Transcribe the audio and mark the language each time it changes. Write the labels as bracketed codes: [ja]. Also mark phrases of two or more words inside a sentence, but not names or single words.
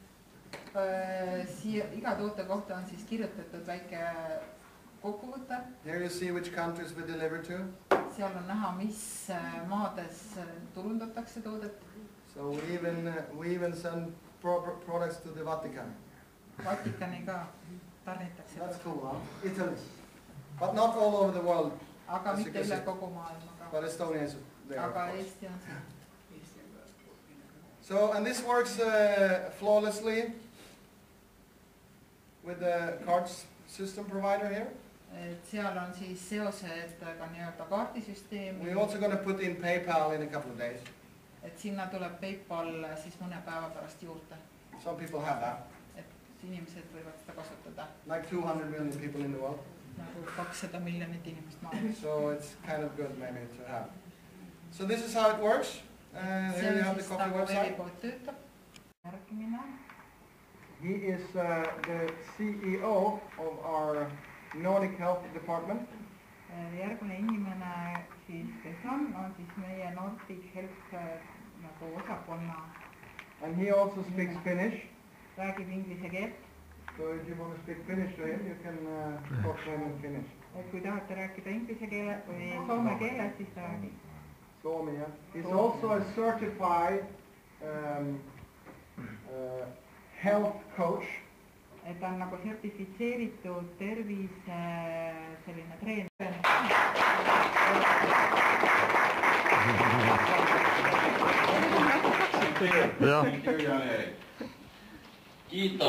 [et] Siia iga toote kohta on siis kirjutatud väike kokkuvõte. [en] Here you see which countries we deliver to. [et] Seal on näha, mis maades turundatakse toodet. [en] So we even send products to the Vatican. [et] Vatikani ka tarnitakse. [en] That's cool, huh? Italy. But not all over the world. [et] Aga mitte üle kogu maailma. [en] But Estonia is there. [et] Aga Eesti on see. [en] So, and this works flawlessly with the cards system provider here. [et] Et seal on siis seosed ka nii-öelda kaardisüsteemi. [en] We're also going to put in PayPal in a couple of days. [et] Et sinna tuleb PayPal siis mõne päeva pärast juurde. [en] Some people have that. [et] Et inimesed võivad seda kasutada. [en] Like 200 million people in the world. [et] Nagu 200 miljonit inimest maailmas. [en] So it's kind of good maybe to have. So this is how it works. Here you have the coffee website. [et] Järgmine. [en] He is the CEO of our Nordic Health Department. [et] Järgmine inimene siis, kes on siis meie Nordic Health nagu osakonna. [en] And he also speaks Finnish. [et] Räägib inglise keelt. [en] So if you want to speak Finnish to him, you can talk to him in Finnish. [et] Et kui tahate rääkida inglise keele või soome keeles, siis ta räägib. Soome, yeah. [en] He's also a certified health coach. [et] Et ta on nagu sertifitseeritud tervise selline treener. Kiitos.